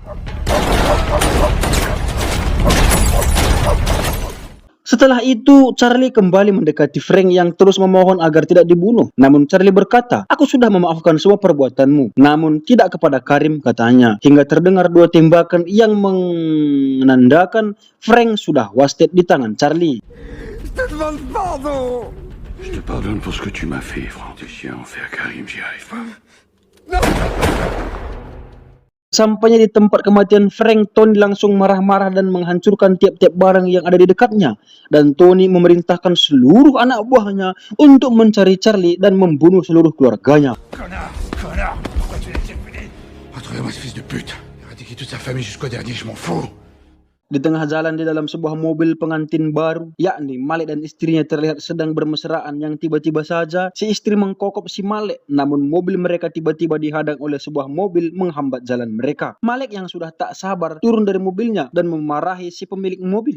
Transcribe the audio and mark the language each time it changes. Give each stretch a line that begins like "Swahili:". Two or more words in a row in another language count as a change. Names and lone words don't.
Indonesian: Setelah itu, Charlie kembali mendekati Frank yang terus memohon agar tidak dibunuh. Namun Charlie berkata, aku sudah memaafkan semua perbuatanmu, namun tidak kepada Karim, katanya. Hingga terdengar 2 tembakan yang menandakan Frank sudah wasted di tangan Charlie.
French: Je te demande pardon. Je te pardonne pour ce que tu m'as fait, Franck. T'es chiant à faire, Karim, j'y arrive pas.
Indonesian: Sampainya di tempat kematian Frank, Tony langsung marah-marah dan menghancurkan tiap-tiap barang yang ada di dekatnya. Dan Tony memerintahkan seluruh anak buahnya untuk mencari Charlie dan membunuh seluruh keluarganya.
French: Connard, pourquoi tu l'as circulé? Retrouvez-moi ce fils de pute. Éradiquer toute sa famille jusqu'au dernier, je m'en fous.
Indonesian: Di tengah jalan di dalam sebuah mobil pengantin baru, yakni Malik dan istrinya terlihat sedang bermesraan, yang tiba-tiba saja si istri mengkokop si Malik. Namun mobil mereka tiba-tiba dihadang oleh sebuah mobil menghambat jalan mereka. Malik yang sudah tak sabar turun dari mobilnya dan memarahi si pemilik mobil.